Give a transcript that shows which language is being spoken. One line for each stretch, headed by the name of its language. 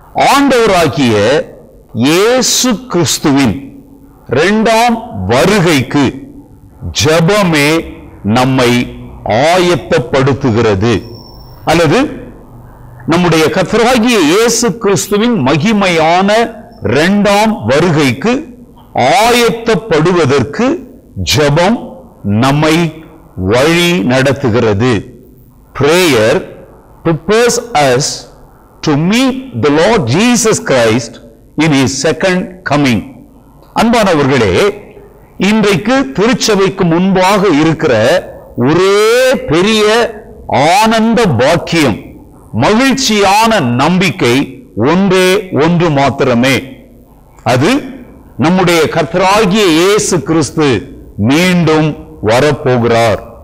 Tamil: ஆண்டவராகிய இயேசு கிறிஸ்துவின் 2ஆம் வருகைக்கு ஜெபமே நம்மை ஆயத்தப்படுத்துகிறது, அல்லது நம்முடைய கர்த்தராகிய இயேசு கிறிஸ்துவின் மகிமையான 2ஆம் வருகைக்கு ஆயத்தப்படுவதற்கு ஜெபம் நம்மை வழி நடத்துகிறது.
English: Prayer prepares us to meet the Lord Jesus Christ in his second coming.
Tamil: அன்பானவர்களே, இன்றைக்கு திருச்சபைக்கு முன்பாக இருக்கிற ஒரே பெரிய ஆனந்த பாக்கியம், மகிழ்ச்சியான நம்பிக்கை ஒன்று மாத்திரமே. அது நம்முடைய கர்த்தராகிய இயேசு கிறிஸ்து மீண்டும் வரப்போகிறார்.